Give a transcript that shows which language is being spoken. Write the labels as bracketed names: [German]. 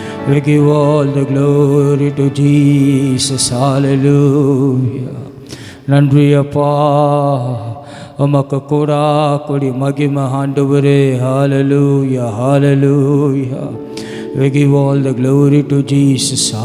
[English] We give all the glory to Jesus. Hallelujah. [Tamil] நன்றி அப்பா, உமக்கு கோடா கோடி மகிமை ஆண்டவரே. ஹல்லேலூயா, ஹல்லேலூயா. [English] We give all the glory to Jesus.